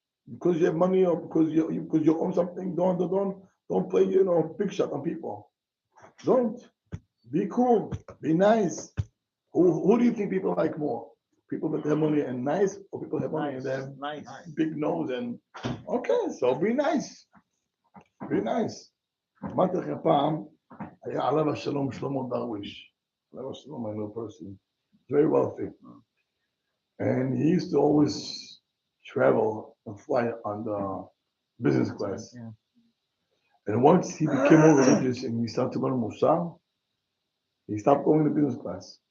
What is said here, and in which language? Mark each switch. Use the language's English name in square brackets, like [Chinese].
[English] Because you have money or because you own something. Don't play big shot on people. Don't. Be cool. Be nice. Who do you think people like more? People that have money and nice, or people that have money and they have nice. big nose and okay, so be nice. Be nice. [Hebrew] אמרתי לכם פעם, היה עליו השלום שלמה דרוויש. עליו השלום, [English] I know a person. Very wealthy. And he used to always travel and fly on the business class. Yeah. And once he became more religious and he started to learn Musar, he stopped going to business class.